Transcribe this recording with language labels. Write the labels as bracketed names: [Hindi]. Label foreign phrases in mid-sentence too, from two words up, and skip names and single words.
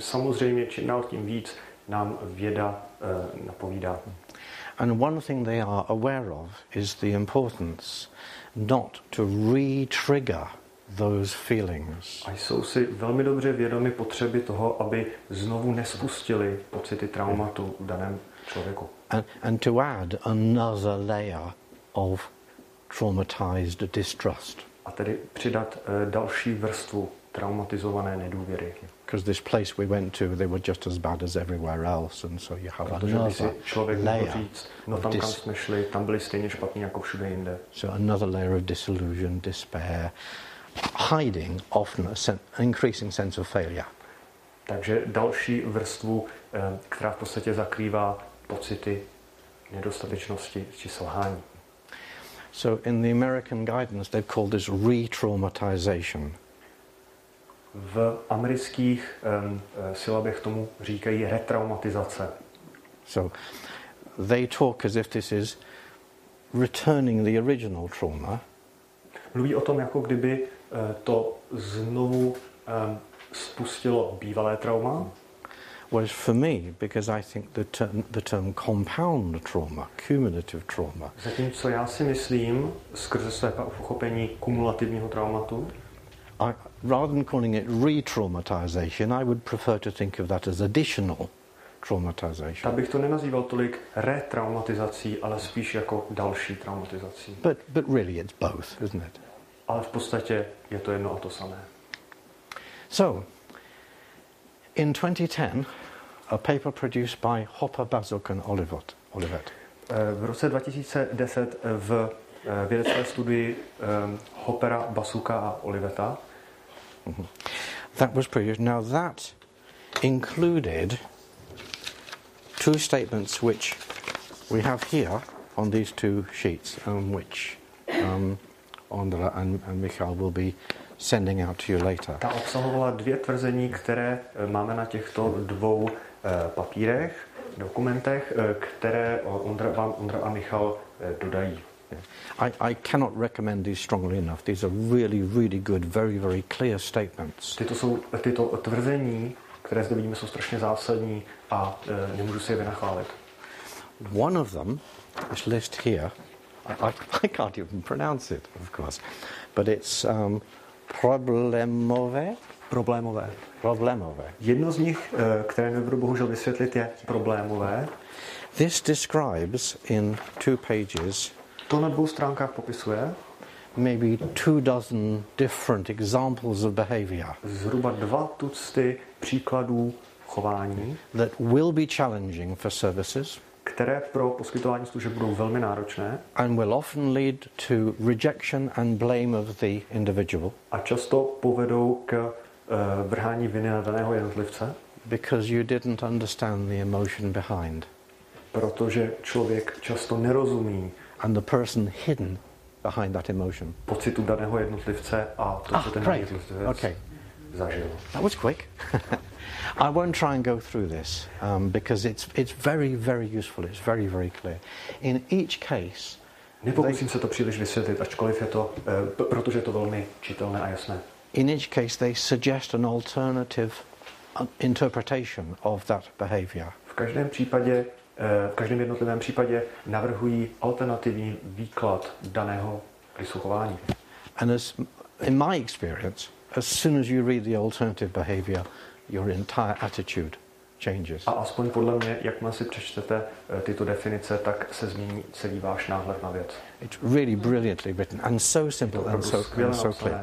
[Czech] Samozřejmě čím dál tím víc nám věda napovídá. [English] And one thing they are aware of is the importance not to re-trigger those feelings. [Czech] A jsou si velmi dobře vědomi potřeby toho, aby znovu nespustili pocity traumatu v daném člověku. [English] and to add another layer of traumatized distrust. [Czech] A tedy přidat další vrstvu traumatizované nedůvěry. [English] Because this place we went to, they were just as bad as everywhere else, and so you have another [Czech] člověk [English] layer. [Czech] může říct, no tam, kam jsme šli, tam byli stejně špatní jako všude jinde. [English] So another layer of disillusion, despair, hiding often an increasing sense of failure. [Czech] Takže další vrstvu, která v podstatě zakrývá pocity nedostatečnosti či selhání. [English] So in the American guidance, they've called this re-traumatization. [Czech] V amerických silabech tomu říkají retraumatizace. [English] So they talk as if this is returning the original trauma. [Czech] Mluví o tom, jako kdyby to znovu spustilo bývalé trauma. [English] Whereas for me, because I think the term compound trauma, cumulative trauma, [Czech] Zatímco já si myslím, skrze své pochopení kumulativního traumatu, [English] rather than calling it re-traumatization, I would prefer to think of that as additional traumatization. [Czech] tak bych to nenazýval tolik retraumatizací, ale spíš jako další traumatizací. [English] But really it's both, isn't it? [Czech] Ale v podstatě je to jedno a to samé. [English] So, in 2010, a paper produced by Hopper, Bazuk and Olivet. [Czech] V roce 2010 v vědecké studii Hoppera, Basuka a Oliveta [English] that was produced. Now that included two statements which we have here on these two sheets, which Ondra and Michal will be sending out to you later. [Czech] Ta obsahovala dvě tvrzení, které máme na těchto dvou papírech, dokumentech, které Ondra a Michal dodají. [English] I cannot recommend these strongly enough. These are really, really good, very, very clear statements. [Czech] Tyto tvrzení, které zde vidíme, jsou strašně zásadní a nemůžu si je vynachválit. [English] One of them is listed here. I can't even pronounce it, of course, but it's problémové. [Czech] Jedno z nich, které nebudu bohužel vysvětlit, je problémové. [English] This describes in 2 pages [Czech] To na 2 stránkách popisuje [English] maybe 24 different examples of behavior [Czech] zhruba 2 tucty příkladů chování, [English] that will be challenging for services, [Czech] které pro poskytování služeb budou velmi náročné [English] and will often lead to rejection and blame of the individual, [Czech] a často povedou k vrhání viny na daného jednotlivce, [English] because you didn't understand the emotion behind, [Czech] protože člověk často nerozumí [English] and the person hidden behind that emotion. [Czech] pocitu daného jednotlivce a to, co ten jednotlivec zažil. [English] That was quick. I won't try and go through this because it's very, very useful. It's very, very clear. In each case, [Czech] Nepokusím se to příliš vysvětlit, ačkoliv je to, protože je to velmi čitelné a jasné. [English] in each case they suggest an alternative interpretation of that behavior. [Czech] V každém jednotlivém případě navrhují alternativní výklad daného vysluchování. [English] And as in my experience, as soon as you read the alternative behavior, your entire attitude changes. [Czech] A aspoň podle mě, jakmile si přečtete tyto definice, tak se změní celý váš náhled na věc. [English] It's really brilliantly written and so simple and so clear.